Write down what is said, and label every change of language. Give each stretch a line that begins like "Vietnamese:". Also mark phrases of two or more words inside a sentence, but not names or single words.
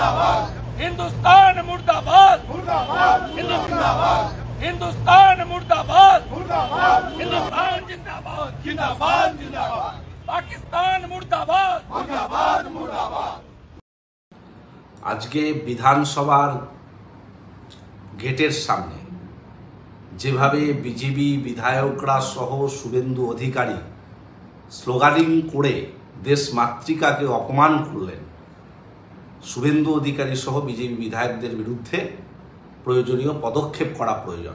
Hindi: हिंदुस्तान मुर्दाबाद, हिंदुस्तान मुर्दाबाद, हिंदुस्तान जिंदाबाद, जिंदाबाद जिंदाबाद, पाकिस्तान मुर्दाबाद, मुर्दाबाद मुर्दाबाद।
Bangla: আজকে বিধানসভার গেটের সামনে যেভাবে বিজেপি বিধায়করা সহ শুভেন্দু অধিকারী স্লোগানিং করে দেশ মাতৃকাকে অপমান করলেন, শুভেন্দু অধিকারী সহ বিজেপি বিধায়কদের বিরুদ্ধে প্রয়োজনীয় পদক্ষেপ করা প্রয়োজন।